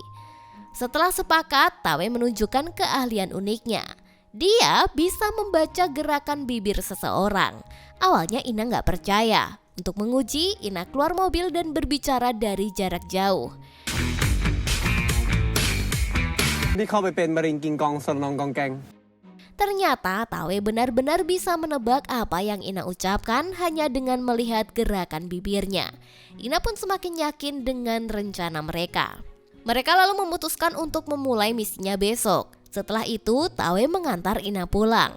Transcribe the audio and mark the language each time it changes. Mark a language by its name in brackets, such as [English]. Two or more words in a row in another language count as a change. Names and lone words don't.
[Indonesian] Setelah sepakat, Tawe menunjukkan keahlian uniknya. Dia bisa membaca gerakan bibir seseorang. Awalnya Ina nggak percaya. Untuk menguji, Ina keluar mobil dan berbicara dari jarak jauh. [Thai] นี่เข้าไปเป็นมะเร็งกิงกองสนองกองแกง [Indonesian] Ternyata Tawe benar-benar bisa menebak apa yang Ina ucapkan hanya dengan melihat gerakan bibirnya. Ina pun semakin yakin dengan rencana mereka. Mereka lalu memutuskan untuk memulai misinya besok. Setelah itu, Tawe mengantar Ina pulang.